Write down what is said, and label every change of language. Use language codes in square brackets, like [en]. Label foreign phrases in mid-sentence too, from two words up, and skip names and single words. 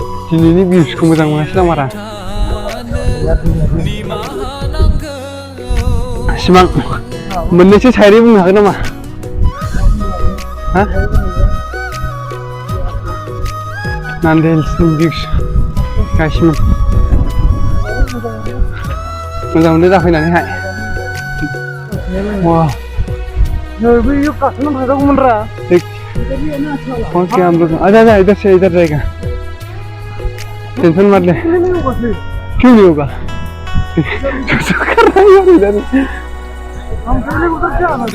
[brx] दिनैनि भिउसखौ मोजां मोनासै ना मारा सिमां मोननैसो शायरि बुंनो हागोन नामा हा नान्दी हिल्सनि भिउस गासिबो मोजां मोनदों जाफैनानैहाय वाह बै गाखोनो थांजागौमोन रा [hi] कौन से हम लोग आजा इधर से इधर रहेगा टेंशन मत ले क्यों नहीं होगा कैसा कर रहा है यार इधर हम पहले उधर से आना था